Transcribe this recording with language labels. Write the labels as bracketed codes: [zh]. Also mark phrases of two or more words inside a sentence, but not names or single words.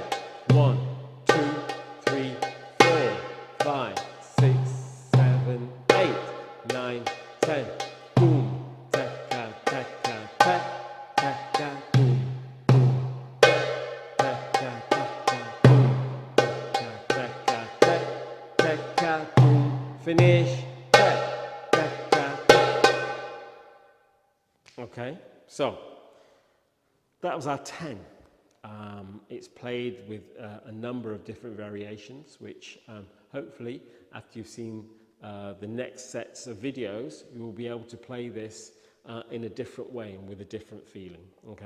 [en] 1, 2, 3, 4, 5, 6, 7, 8, 9, 10. Boom, tekka, tekka, tek, tekka, boom, boom, tekka, tekka, boom, tekka, tekka, tek, tekka, boom. Finish. Tek, tekka, tek. Okay, so that was our 10. It's played with a number of different variations, which hopefully, after you've seen the next sets of videos, you will be able to play this in a different way and with a different feeling, okay?